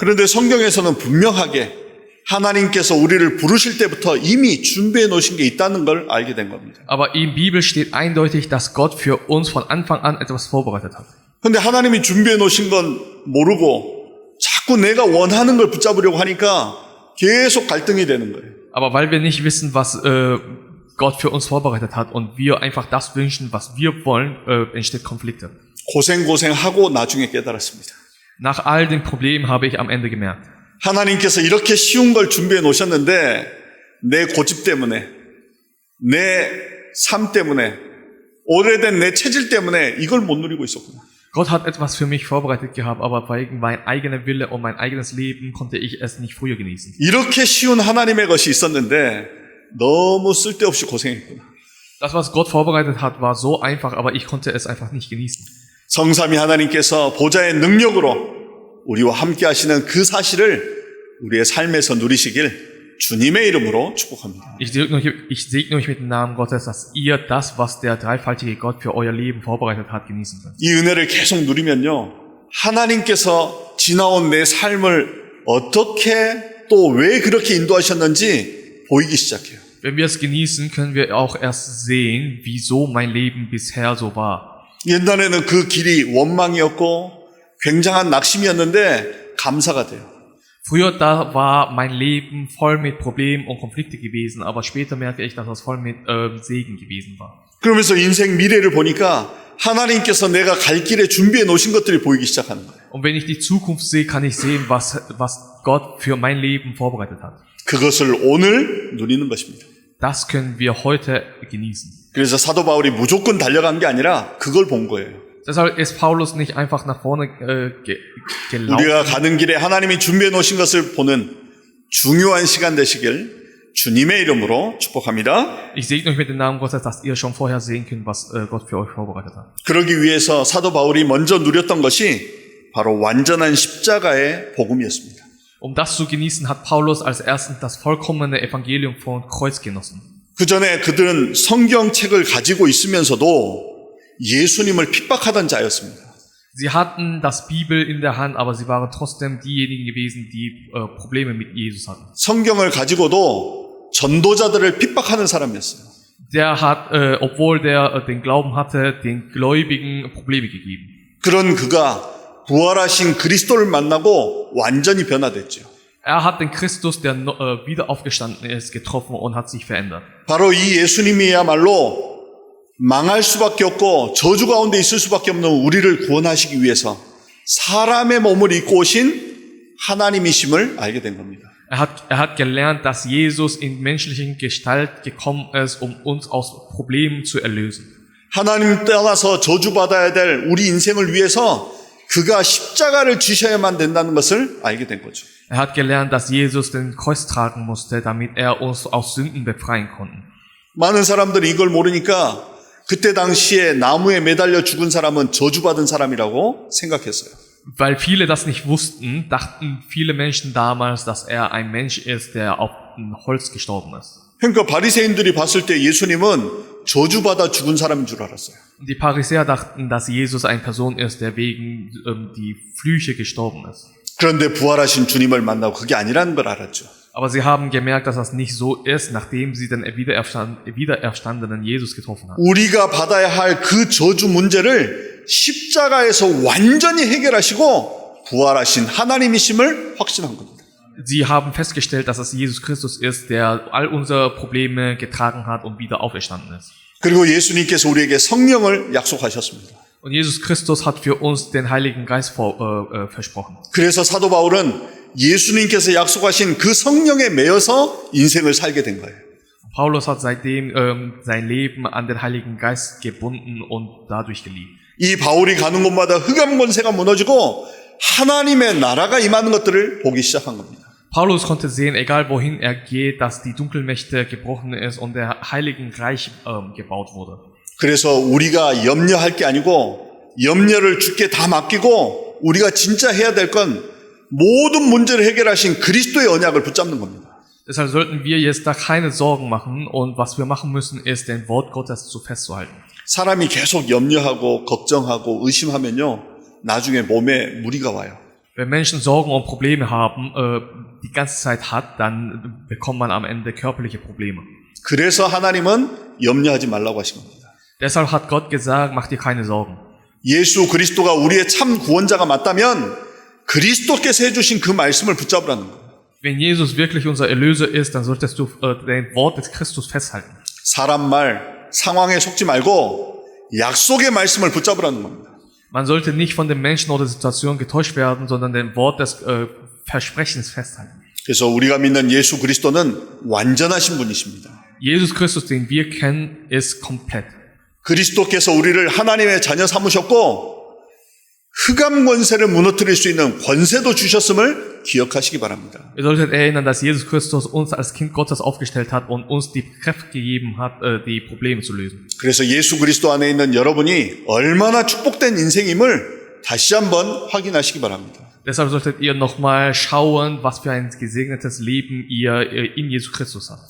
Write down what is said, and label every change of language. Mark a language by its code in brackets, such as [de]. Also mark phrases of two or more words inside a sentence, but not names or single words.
[ko] 그런데 성경에서는 분명하게 하나님께서 우리를 부르실 때부터 이미 준비해 놓으신 게 있다는 걸 알게 된 겁니다. [de] Aber in Bibel steht eindeutig, dass Gott für uns von Anfang an etwas vorbereitet hat. [ko] 그런데 하나님이 준비해 놓으신 건 모르고 자꾸 내가 원하는 걸 붙잡으려고 하니까 계속 갈등이 되는 거예요. [de] Aber weil wir nicht wissen, was Gott für uns vorbereitet hat und wir einfach das wünschen, was wir wollen, entsteht Konflikte. [ko] 고생하고 나중에 깨달았습니다. [de] Nach all den Problemen habe ich am Ende gemerkt. [ko] 하나님께서 이렇게 쉬운 걸 준비해 놓으셨는데 내 고집 때문에 내 삶 때문에 오래된 내 체질 때문에 이걸 못 누리고 있었구나. [de] Gott hat etwas für mich vorbereitet gehabt, aber wegen mein eigener Wille und mein eigenes Leben konnte ich es nicht früher genießen. [ko] 이렇게 쉬운 하나님의 것이 있었는데 너무 쓸데없이 고생했구나. [de] Das, was Gott vorbereitet hat, war so einfach, aber ich konnte es einfach nicht genießen. [ko] 성삼위 하나님께서 보좌의 능력으로 우리와 함께 하시는 그 사실을 우리의 삶에서 누리시길 주님의 이름으로 축복합니다. [de] Ich segne euch mit dem Namen Gottes, dass ihr das, was der dreifaltige Gott für euer Leben vorbereitet hat, genießen könnt. [ko] 이 은혜를 계속 누리면요, 하나님께서 지나온 내 삶을 어떻게 또 왜 그렇게 인도하셨는지 보이기 시작해요. [de] Wenn wir es genießen, können wir auch erst sehen, wieso mein Leben bisher so war. [ko] 옛날에는 그 길이 원망이었고 굉장한 낙심이었는데 감사가 돼요. [de] Früher da war mein Leben voll mit Problemen und Konflikte gewesen, aber später merke ich, dass das voll mit Segen gewesen war. [ko] 그러면서 인생 미래를 보니까 하나님께서 내가 갈 길에 준비해 놓으신 것들이 보이기 시작하는 거예요. [de] Und wenn ich die Zukunft sehe, kann ich sehen, was Gott für mein Leben vorbereitet hat. [ko] 그것을 오늘 누리는 것입니다. [de] Das können wir heute genießen. [ko] 그래서 사도 바울이 무조건 달려간 게 아니라 그걸 본 거예요. [de] Deshalb ist Paulus nicht einfach nach vorne gelaufen. [ko] 우리가 가는 길에 하나님이 준비해 놓으신 것을 보는 중요한 시간 되시길 주님의 이름으로 축복합니다. [de] Ich segne euch mit dem Namen Gottes, dass ihr schon vorher sehen könnt, was Gott für euch vorbereitet hat. [ko] 그러기 위해서 사도 바울이 먼저 누렸던 것이 바로 완전한 십자가의 복음이었습니다. [de] Um das zu genießen, hat Paulus als erstes das vollkommene Evangelium vom Kreuz genossen. [ko] 그 전에 그들은 성경책을 가지고 있으면서도 예수님을 핍박하던 자였습니다. [de] Sie hatten das Bibel in der Hand, aber sie waren trotzdem diejenigen gewesen, die Probleme mit Jesus hatten. [ko] 성경을 가지고도 전도자들을 핍박하는 사람이었어요. [de] Der hat, obwohl der den Glauben hatte, den Gläubigen Probleme gegeben. [ko] 그런 그가 부활하신 그리스도를 만나고 완전히 변화됐죠. [de] Er hat den Christus, der wieder aufgestanden ist, getroffen und hat sich verändert. [ko] 바로 이 예수님이야말로 망할 수밖에 없고 저주 가운데 있을 수밖에 없는 우리를 구원하시기 위해서 사람의 몸을 입고 오신 하나님이심을 알게 된 겁니다. [de] Er hat gelernt, dass Jesus in menschlichen Gestalt gekommen ist, um uns aus Problemen zu erlösen. [ko] 하나님 떠나서 저주받아야 될 우리 인생을 위해서 그가 십자가를 지셔야만 된다는 것을 알게 된 거죠. [de] Er hat gelernt, dass Jesus den Kreuz tragen musste, damit er uns aus Sünden befreien konnte. [ko] 많은 사람들이 이걸 모르니까 그때 당시에 나무에 매달려 죽은 사람은 저주받은 사람이라고 생각했어요. [de] Weil viele das nicht wussten, dachten viele Menschen damals, dass er ein Mensch ist, der auf dem Holz gestorben ist. [ko] 그러니까 바리새인들이 봤을 때 예수님은 저주받아 죽은 사람인 줄 알았어요. [de] Die Pharisäer dachten, dass Jesus eine Person ist, der wegen die Flüche gestorben ist. [ko] 그런데 부활하신 주님을 만나고 그게 아니라는 걸 알았죠. [de] Aber sie haben gemerkt, dass das nicht so ist, nachdem sie den wiedererstandenen Jesus getroffen haben. [ko] 우리가 받아야 할 그 저주 문제를 십자가에서 완전히 해결하시고 부활하신 하나님이심을 확신한 겁니다. [de] Sie haben festgestellt, dass es Jesus Christus ist, der all unsere Probleme getragen hat und wieder auferstanden ist. [ko] 그리고 예수님께서 우리에게 성령을 약속하셨습니다. [de] Und Jesus Christus hat für uns den Heiligen Geist versprochen. [ko] 그래서 사도 바울은 예수님께서 약속하신 그 성령에 매여서 인생을 살게 된 거예요. [de] Paulus hat seitdem sein Leben an den Heiligen Geist gebunden und dadurch geliebt. [ko] 이 바울이 가는 곳마다 흑암 권세가 무너지고 하나님의 나라가 임하는 것들을 보기 시작한 겁니다. [de] Paulus konnte sehen, egal wohin er geht, dass die Dunkelmächte gebrochen ist und der Heiligen Reich gebaut wurde. [ko] 그래서 우리가 염려할 게 아니고 염려를 주께 다 맡기고 우리가 진짜 해야 될 건 모든 문제를 해결하신 그리스도의 언약을 붙잡는 겁니다. [de] Deshalb sollten wir jetzt da keine Sorgen machen und was wir machen müssen, ist, den Wort Gottes zu festzuhalten. [ko] 사람이 계속 염려하고 걱정하고 의심하면요, 나중에 몸에 무리가 와요. [de] Wenn Menschen Sorgen und Probleme haben, die ganze Zeit hat, dann bekommt man am Ende körperliche Probleme. [ko] 그래서 하나님은 염려하지 말라고 하신 겁니다. [de] Deshalb hat Gott gesagt, mach dir keine Sorgen. [ko] 예수 그리스도가 우리의 참 구원자가 맞다면 그리스도께서 해주신 그 말씀을 붙잡으라는 거예요. [de] Wenn Jesus wirklich unser Erlöser ist, dann solltest du den Wort des Christus festhalten. [ko] 사람 말, 상황에 속지 말고 약속의 말씀을 붙잡으라는 겁니다. [de] Man sollte nicht von den Menschen oder Situationen getäuscht werden, sondern den Wort des Versprechens festhalten. [ko] 그래서 우리가 믿는 예수 그리스도는 완전하신 분이십니다. [de] Jesus Christus, den wir kennen, ist komplett. [ko] 그리스도께서 우리를 하나님의 자녀 삼으셨고 흑암 권세를 무너뜨릴 수 있는 권세도 주셨음을 기억하시기 바랍니다. [de] Ihr solltet erinnern, dass Jesus Christus uns als Kind Gottes aufgestellt hat und uns die Kraft gegeben hat, die Probleme zu lösen. [ko] 그래서 예수 그리스도 안에 있는 여러분이 얼마나 축복된 인생임을 다시 한번 확인하시기 바랍니다. [de] Deshalb solltet ihr nochmal schauen, was für ein gesegnetes Leben ihr in Jesus Christus habt.